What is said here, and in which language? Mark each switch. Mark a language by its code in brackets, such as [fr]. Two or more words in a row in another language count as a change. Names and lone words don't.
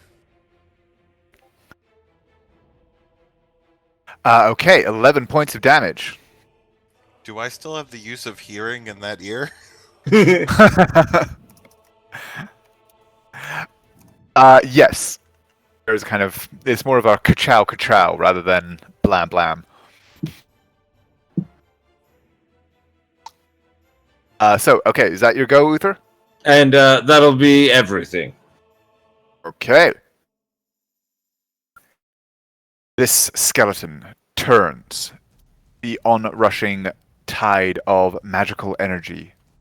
[en] Okay, 11 points of damage. Do I still have the use of hearing in that ear? Yes. There's kind of, it's more of a ka-chow ka-chow rather than blam blam. Okay, is that your go, Uther? And that'll be everything. Okay. This skeleton turns the onrushing tide of magical energy.